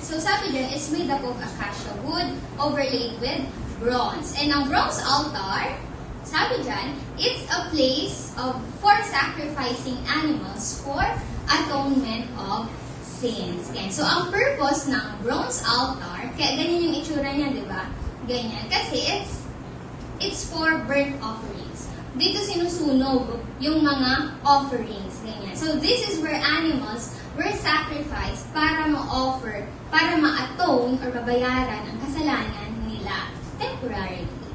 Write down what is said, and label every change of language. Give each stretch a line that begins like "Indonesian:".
English: So sabi dyan, it's made up of acacia wood overlaid with bronze. And ang bronze altar,
Filipino: sabi dyan,
English: it's a place for sacrificing animals for atonement of sins.
Filipino: Ganyan. So ang purpose ng bronze altar, kaya ganyan yung itsura niya, di ba? Ganyan.
English: Kasi it's for burnt offerings.
Filipino: Dito sinusunog yung mga offerings. Ganyan.
English: So, this is where animals were sacrificed
Filipino: para ma-offer, para ma-atone or mabayaran ang kasalanan nila
English: temporarily.